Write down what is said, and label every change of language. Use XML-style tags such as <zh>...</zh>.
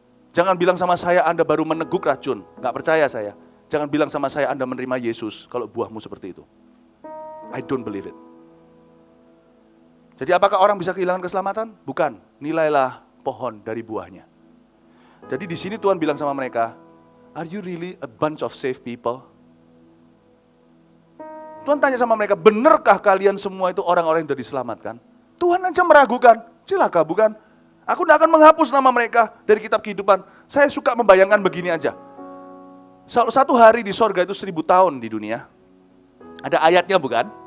<id>Jangan bilang sama saya Anda baru meneguk racun. Nggak percaya saya. Jangan bilang sama saya Anda menerima Yesus kalau buahmu seperti itu.</id> <en>I don't believe it.</en> <id>Jadi apakah orang bisa kehilangan keselamatan? Bukan. Nilailah pohon dari buahnya. Jadi di sini Tuhan bilang sama mereka,</id> <en>are you really a bunch of saved people?</en> <id>Tuhan tanya sama mereka, benarkah kalian semua itu orang-orang yang sudah diselamatkan? Tuhan aja meragukan, celaka bukan? Aku tidak akan menghapus nama mereka dari kitab kehidupan. Saya suka membayangkan begini aja. Satu hari di sorga itu 1000 tahun di dunia. Ada ayatnya bukan?</id>